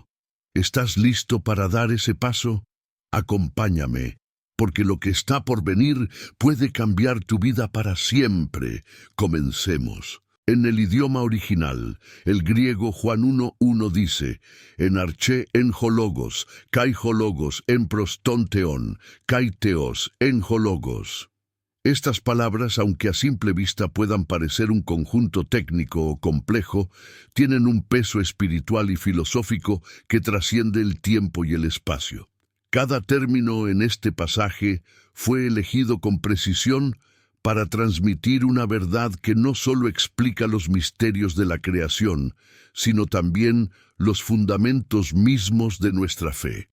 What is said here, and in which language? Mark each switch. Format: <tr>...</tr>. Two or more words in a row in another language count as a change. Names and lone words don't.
<es>¿Estás listo para dar ese paso? Acompáñame, porque lo que está por venir puede cambiar tu vida para siempre. Comencemos. En el idioma original, el griego Juan 1:1 dice,</es> <el>ἐν ἀρχῇ ἦν ὁ λόγος, καὶ ὁ λόγος ἦν πρὸς τὸν θεόν, καὶ θεὸς ἦν ὁ λόγος.</el> <es>Estas palabras, aunque a simple vista puedan parecer un conjunto técnico o complejo, tienen un peso espiritual y filosófico que trasciende el tiempo y el espacio. Cada término en este pasaje fue elegido con precisión para transmitir una verdad que no solo explica los misterios de la creación, sino también los fundamentos mismos de nuestra fe.</es>